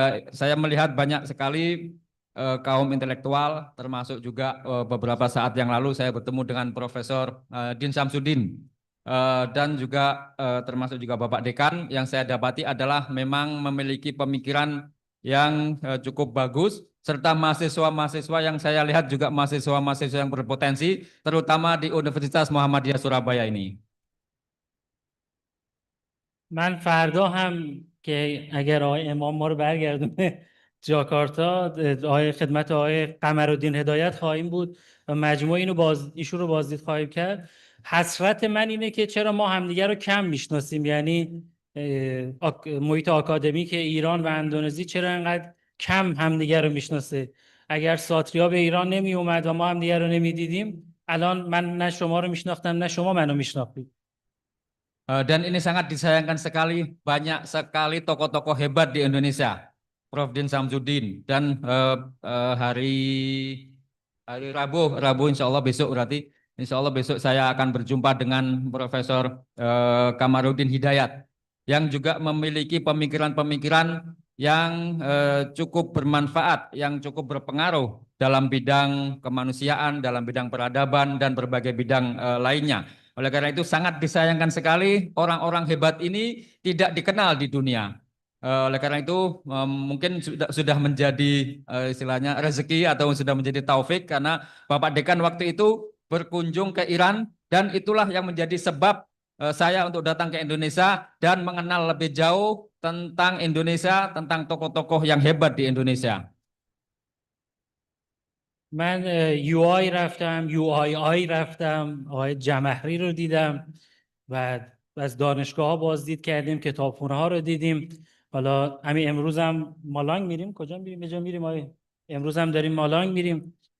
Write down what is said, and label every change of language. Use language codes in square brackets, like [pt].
[id] Saya melihat banyak sekali kaum intelektual, termasuk juga beberapa saat yang lalu saya bertemu dengan Profesor Din Samsudin, dan juga termasuk juga Bapak Dekan. Yang saya dapati adalah memang memiliki pemikiran yang cukup bagus, serta mahasiswa-mahasiswa yang saya lihat juga mahasiswa-mahasiswa yang berpotensi, terutama di Universitas Muhammadiyah Surabaya ini. [fa] من فردا هم که اگر آقای امام ما رو برگردونه جاکارتا، خدمت آقای قمرالدین هدایت خواهیم بود و مجموعه ایشون رو بازدید خواهیم کرد. حسرت من اینه که چرا ما همدیگر رو کم میشناسیم، یعنی محیط آکادمیک ایران و اندونزی چرا انقدر کم همدیگر رو میشناسه. اگر ساتریا به ایران نمی اومد و ما همدیگر رو نمیدیدیم، الان من نه شما رو میشناختم نه شما منو میشناختید. [id] Dan ini sangat disayangkan sekali, banyak sekali tokoh-tokoh hebat di Indonesia. Prof. Din Samsudin, dan hari Rabu insya Allah besok berarti, insya Allah besok saya akan berjumpa dengan Profesor Kamarudin Hidayat, yang juga memiliki pemikiran-pemikiran yang cukup bermanfaat, yang cukup berpengaruh dalam bidang kemanusiaan, dalam bidang peradaban, dan berbagai bidang lainnya. Oleh karena itu sangat disayangkan sekali orang-orang hebat ini tidak dikenal di dunia. Oleh karena itu mungkin sudah menjadi istilahnya rezeki atau sudah menjadi taufik karena Bapak Dekan waktu itu berkunjung ke Iran dan itulah yang menjadi sebab saya untuk datang ke Indonesia dan mengenal lebih jauh tentang Indonesia, tentang tokoh-tokoh yang hebat di Indonesia. [fa] من UI رفتم UII رفتم آقای جمهری رو دیدم و از دانشگاه ها بازدید کردیم کتابخونه ها رو دیدیم حالا همین امروز هم مالانگ میریم کجا میریم یه جا میریم آقای امروز هم داریم مالانگ میریم